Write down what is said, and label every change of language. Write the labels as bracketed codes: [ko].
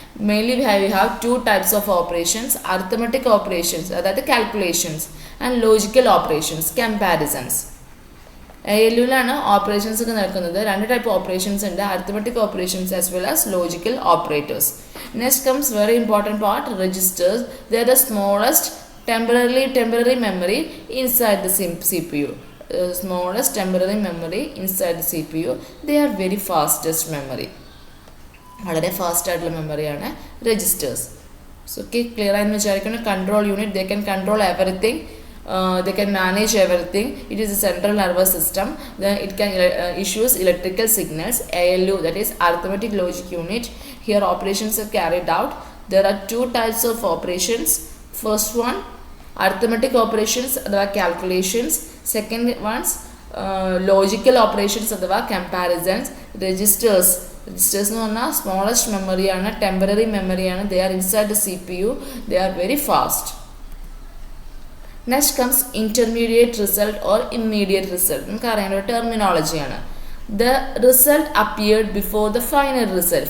[en] Mainly we have 2 types of operations: arithmetic operations, അതായത് calculations, and logical operations, comparisons. [ml] ALU-ലാണ് operations ഒക്കെ നടക്കുന്നത്. [en] 2 type operations ഉണ്ട്: arithmetic operations as well as logical operators. Next comes very important part, registers. They are the smallest temporary memory inside the CPU. Smallest temporary memory inside the CPU. They are very fastest memory. [ml] വളരെ fast ആയിട്ടുള്ള മെമ്മറിയാണ് registers. So okay, clear ആയെന്ന് വിചാരിക്കുന്നു. [en] Control unit, they can control everything. They can manage everything. It is a central nervous system. Then it can issues electrical signals. ALU, that is arithmetic logic unit. Here operations are carried out. There are 2 types of operations. First one, arithmetic operations, അഥവാ calculations. Second ones, logical operations, അഥവാ comparisons. [ml] Registers എന്ന് പറഞ്ഞാൽ smallest മെമ്മറിയാണ്, temporary മെമ്മറിയാണ്. [en] They are inside the CPU. They are very fast. Next comes intermediate result or immediate result. [ml] നമുക്ക് അറിയേണ്ട ഒരു ടെർമിനോളജിയാണ്. [en] The result appeared before the final result.